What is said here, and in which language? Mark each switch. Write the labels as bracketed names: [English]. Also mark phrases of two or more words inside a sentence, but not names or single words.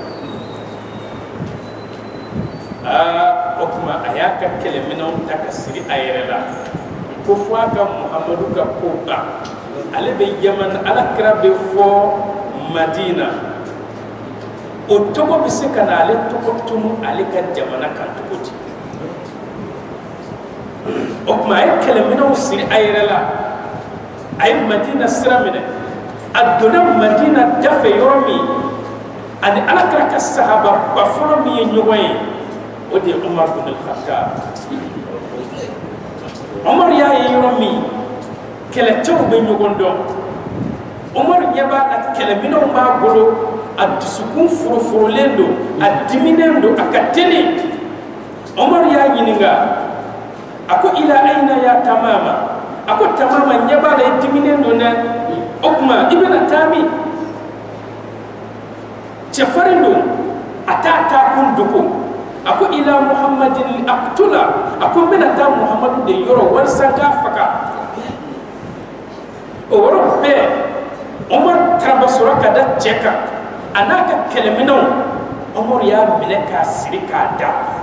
[Bambara] o kuma a y'a ka kɛlɛminɛnw ta ka siri a yɛrɛ la ko fɔ a ka Muhamadu ka ko ban ale bɛ Yaman Alakira bɛ fɔ Madina o tɔgɔ bɛ se ka na ale tɔgɔ tunu ale ka jamana kan cogo di o kuma a ye kɛlɛminɛnw siri a yɛrɛ la a ye Madina sira minɛ a donna Madina dafe yɔrɔ min ani Alakira ka sahaba ba fɔlɔ min ye ɲɔgɔn ye o de ye Umar bin al-Khattab Umar y'a ye yɔrɔ min kɛlɛcɛw bɛ ɲɔgɔn dɔn Umar ɲɛ b'a la kɛlɛminɛnw b'a bolo a dusukun foroforolen don a diminen don a ka teli Umar y'a ɲininka a ko [Arabic] إلى أين يا ثمامة [Bambara] a ko Tamama ɲɛ b'a la i diminen don dɛ o kuma i bɛna taa min cɛfarin don a t'a taa kun dogo a ko [Arabic] إلى محمد أقتل [Bambara] a ko n bɛna taa Muhammadu de yɔrɔ walasa n k'a faga o yɔrɔ bɛɛ Umar taara sɔrɔ ka da cɛ kan a n'a ka kɛlɛminɛnw Umar y'a minɛ k'a siri k'a da